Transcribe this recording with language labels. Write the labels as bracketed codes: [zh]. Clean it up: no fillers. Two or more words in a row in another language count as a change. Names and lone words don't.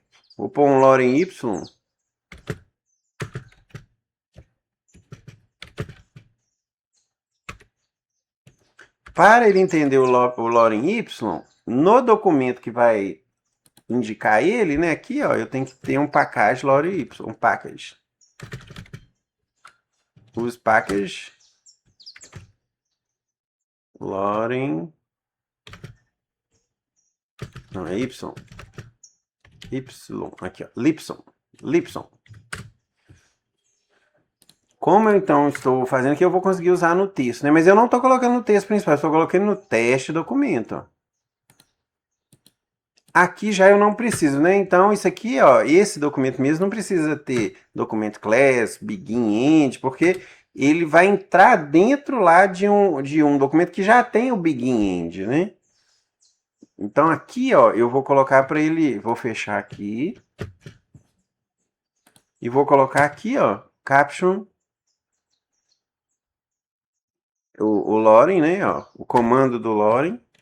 [pt] Vou pôr um lorem y. Para ele entender o lorem y, no documento que vai indicar ele, né? Aqui, ó, eu tenho que ter um [en] package lorem y, [pt] um package. [en] Use package lorem, [pt] não é y, aqui, ó, lipson. Como eu então estou fazendo aqui, eu vou conseguir usar no texto, né? Mas eu não estou colocando no texto principal, estou colocando no teste documento, ó. Aqui já eu não preciso, né? Então isso aqui, ó, esse documento mesmo não precisa ter documento class, [en] begin, end, [pt] porque ele vai entrar dentro lá de um documento que já tem o [en] begin, end, [pt] né? Então aqui, ó, eu vou colocar para ele, vou fechar aqui e vou colocar aqui, ó, caption, o lorem, né? Ó, o comando do lorem.